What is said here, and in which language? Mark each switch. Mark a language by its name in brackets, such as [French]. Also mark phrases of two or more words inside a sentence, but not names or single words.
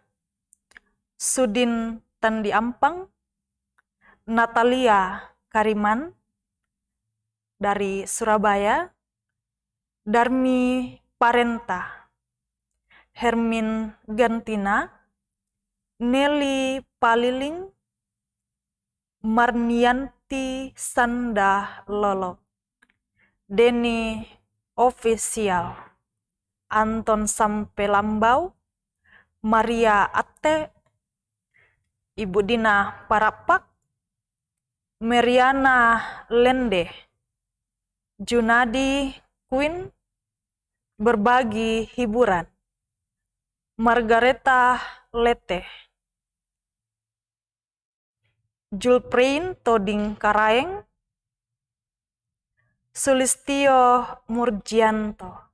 [Indonesian] Sudin Tandi Ampang, Natalia Kariman dari Surabaya, Darmi Parenta, Hermin Gantina, Nelly Paliling, Marnianti Sanda Lolo, Denny Official, Anton Sampelambau, Maria Atte, Ibu Dina Parapak, Meriana Lende, Junadi Queen, Berbagi Hiburan, Margareta Lete, Julprin Toding Karaeng, Sulistio Murjianto.